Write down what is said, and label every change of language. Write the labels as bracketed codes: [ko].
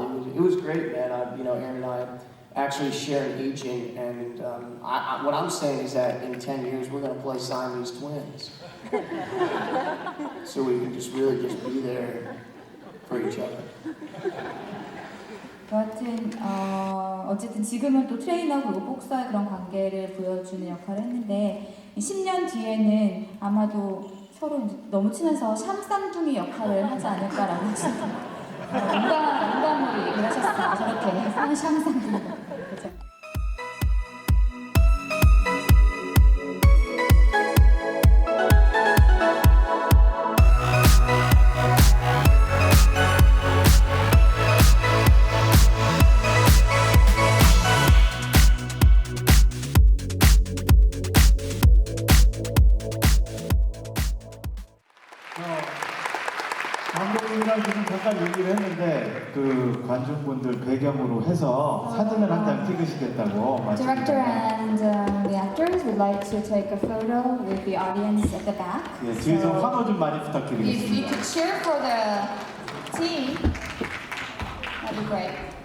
[en] It was great, man. Aaron and I actually share an aging, and what I'm saying is that in 10 years we're going to play Siamese twins, so we can just be there for each other. [ko] 여하튼 어쨌든 지금은 또 트레이너 그리고 복서의 그런 관계를 보여주는 역할을 했는데 10년 뒤에는 아마도 서로 이제 너무 친해서 샴쌍둥이 역할을 하지 않을까라고 하시는 농담으로 얘기를 하셨어요. 저렇게 샴쌍둥이. 그렇죠. 감독님이랑 지금 잠깐 얘기를 했는데 그 관중분들 배경으로 해서 사진을 한 장 찍으시겠다고 [en] Director and the actors would like to take a photo with the audience at the back. [ko] 예, 뒤에서 환호 좀 많이 [en] If you [ko] 부탁드리겠습니다. [en] could cheer for the team, that'd be great.